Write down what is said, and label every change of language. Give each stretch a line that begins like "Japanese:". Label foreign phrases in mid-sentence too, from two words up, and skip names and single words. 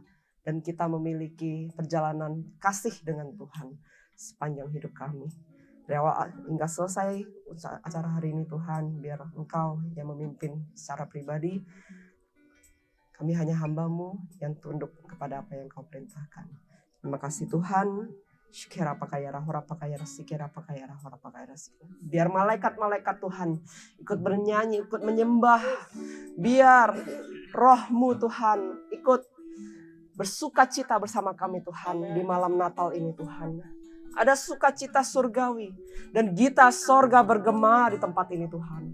Indonesian: Dan kita memiliki perjalanan kasih dengan Tuhan sepanjang hidup kami. Dari awal hingga selesai acara hari ini Tuhan, biar Engkau yang memimpin secara pribadi. Kami hanya hamba-Mu yang tunduk kepada apa yang Kau perintahkan. Terima kasih Tuhan. Shikera pakayara hora pakayara sikera pakayara hora pakayara sikera. Biar malaikat-malaikat Tuhan ikut bernyanyi, ikut menyembah. Biar roh-Mu Tuhan ikut bersukacita bersama kami Tuhan di malam Natal ini Tuhan. Ada sukacita surgawi dan gita sorga bergema di tempat ini Tuhan.